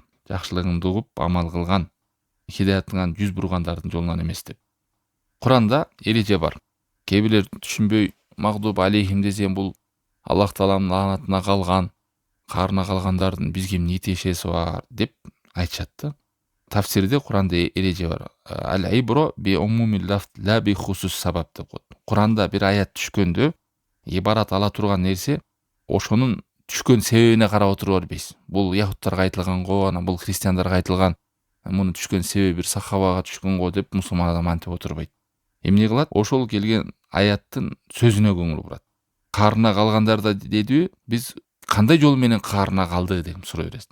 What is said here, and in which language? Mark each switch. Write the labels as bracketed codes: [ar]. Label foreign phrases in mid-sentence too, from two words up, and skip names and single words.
[ky] Жакшылыгыңды угуп амал кылган, хидаятыңан жүз бургандардын жолунан эмес деп. Куранда эреже бар. Кээ бирлер түшүнбөй [ar] المغضوب عليهم [ky] десем бул Аллах Тааламдын лаанатына калган, каарына калгандардын бизге эмне тиешеси бар деп айтышат да. Тафсирде Куранда эреже бар. [ar] العبرة بعموم اللفظ لا بخصوص السبب деп коет. [ky] Куранда бир аят түшкөндө ибарат ала турган нерсе ошонун түшкөн себебине карап отуруп бербейсиз. Бул яхуттарга айтылган го, анан бул христиандарга айтылган, мунун түшкөн себеби бир сахабага түшкөн го деп мусулман адам антип отурбайт. Эмне кылат? Ошол келген аяттын сөзүнө көңүл бурат. Каарына калгандарда дедиби, биз кандай жол менен каарына калды деп сурай бересиз.